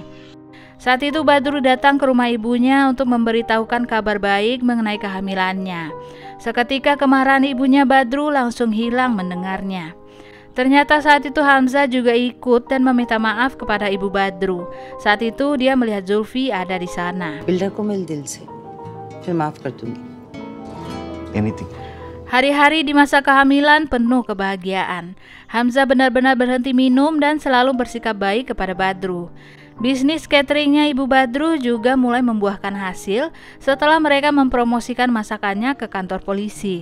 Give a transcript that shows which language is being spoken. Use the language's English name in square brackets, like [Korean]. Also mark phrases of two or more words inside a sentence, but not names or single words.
[Indonesian] Saat itu Badru datang ke rumah ibunya untuk memberitahukan kabar baik mengenai kehamilannya. Seketika kemarahan ibunya Badru langsung hilang mendengarnya. Ternyata saat itu Hamzah juga ikut dan meminta maaf kepada ibu Badru. Saat itu dia melihat Zulfi ada di sana. [Hindi] बिल्डर को मिल दिल से, फिर माफ कर दूंगी। Anything. [Indonesian] Hari-hari di masa kehamilan penuh kebahagiaan. Hamzah benar-benar berhenti minum dan selalu bersikap baik kepada Badru. Bisnis cateringnya Ibu Badru juga mulai membuahkan hasil setelah mereka mempromosikan masakannya ke kantor polisi.